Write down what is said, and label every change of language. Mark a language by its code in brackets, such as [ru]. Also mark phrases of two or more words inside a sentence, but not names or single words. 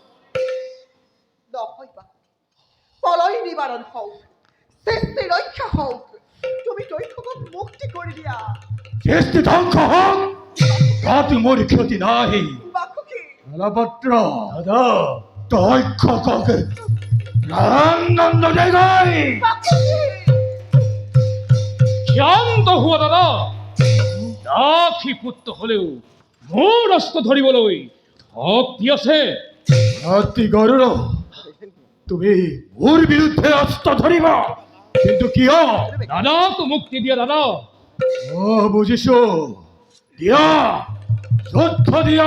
[as] নহয় বা প্ৰলয় নিবাৰণ হওক, সৃষ্টি ৰক্ষা হওক, তুমি তক্ষকক মুক্তি কৰি দিয়া। সৃষ্টি ধ্বংস হওক, তাতে মোৰ ক্ষতি নাই। বাসুকি এলাপত্ৰ দাদা, তক্ষকক প্ৰাণদণ্ড দে গৈ। ক্ষান্ত হুয়া দাদা, দাসী পুত্র হলেও মোৰ অস্ত্ৰ ধৰিবলৈ শক্তি আছে। অতি গৰুড়, তুমি মোৰ বিৰুদ্ধে অস্ত্ৰ ধৰিবা, কিন্তু কিয়? দাদাক মুক্তি দিয়া দাদা। বুজিছো, দিয়া, যুদ্ধ দিয়া।